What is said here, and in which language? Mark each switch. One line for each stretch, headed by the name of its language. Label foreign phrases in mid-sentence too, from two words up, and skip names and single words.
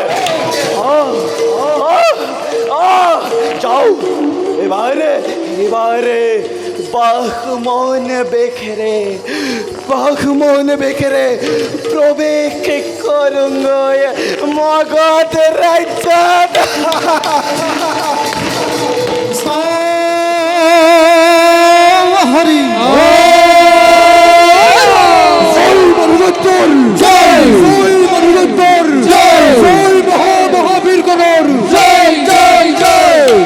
Assamese: যাওঁ এবাৰে বাহমন বেখেৰে প্ৰৱেশ কৰোঁগৈ মগধ ৰাজ্যত। হরি জয় মনুরত্তর জয় জয় মনুরত্তর জয় জয় মহাবীর গণর জয় জয় জয়।